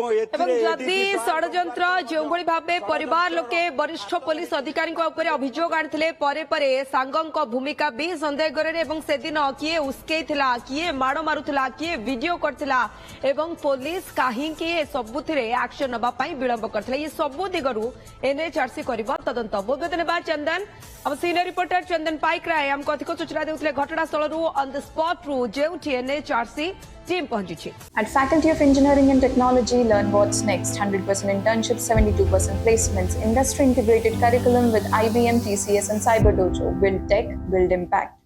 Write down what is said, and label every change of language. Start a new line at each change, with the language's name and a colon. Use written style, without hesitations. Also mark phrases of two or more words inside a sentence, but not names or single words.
Odia: ଯଦି ଷଡ଼ଯନ୍ତ୍ର ଯେଉଁଭଳି ଭାବେ ପରିବାର ଲୋକେ ବରିଷ୍ଠ ପୋଲିସ ଅଧିକାରୀଙ୍କ ଉପରେ ଅଭିଯୋଗ ଆଣିଥିଲେ ପରେ ପରେ ସାଙ୍ଗଙ୍କ ଭୂମିକା ବି ସନ୍ଦେହ କରେ ଏବଂ ସେଦିନ କିଏ ଉସ୍କେଇଥିଲା କିଏ ମାଡ଼ ମାରୁଥିଲା କିଏ ଭିଡିଓ କରିଥିଲା ଏବଂ ପୋଲିସ କାହିଁକି ସବୁଥିରେ ଆକ୍ସନ ନେବା ପାଇଁ ବିଳମ୍ବ କରିଥିଲା ଏ ସବୁ ଦିଗରୁ ଏନ୍ଏଚଆରସି କରିବ ତଦନ୍ତ ବହୁତ ବହୁତ ଧନ୍ୟବାଦ ଚନ୍ଦନ ଆମ
English: senior reporter
Odia: ଚନ୍ଦନ ପାଇକ ରାୟ ଆମକୁ ଅଧିକ ସୂଚନା ଦେଉଥିଲେ ଘଟଣାସ୍ଥଳରୁ
English: on the spotru
Odia: ଯେଉଁଠି ଏନ୍ଏଚଆରସି
Hindi: टीम पहुंची
English: At Faculty of Engineering and Technology, learn what's next. 100% internships, 72% placements, industry integrated curriculum with IBM, TCS and Cyber Dojo. Build tech, build impact.